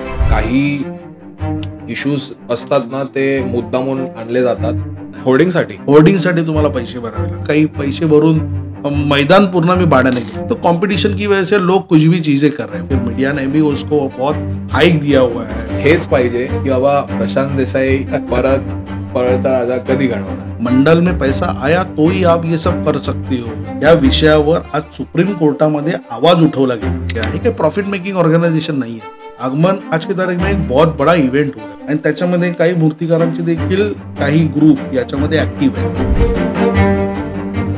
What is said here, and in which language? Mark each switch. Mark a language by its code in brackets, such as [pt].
[mr] काही इश्यूज असतात ना, ते मुद्दामून आणले जातात होर्डिंगसाठी. होर्डिंगसाठी तुम्हाला पैसे भरावे लागतात. काही पैसे भरून मैदान पूर्ण [hi] मी भाड़ा नहीं किया, तो कंपटीशन की वजह से लोग कुछ भी चीजें कर रहे हैं. फिर मीडिया ने भी उसको बहुत हाइक दिया हुआ है. [mr] हेच पाहिजे की बाबा प्रशांत देसाई परत परळचा राजा कधी घडवणार. [hi] मंडल में पैसा आया तो ही आप ये सब कर सकते हो. [mr] या विषयावर आज सुप्रीम कोर्टामध्ये आवाज उठवला गेला आहे की प्रॉफिट मेकिंग ऑर्गेनायझेशन नाही आहे. [hi] आगमन आज की तारीख में एक बहुत बड़ा इव्हेंट हो रहा है [mr] आणि त्याच्यामध्ये काही मूर्तिकारांचे देखील काही ग्रुप याच्यामध्ये ऍक्टिव्ह आहेत.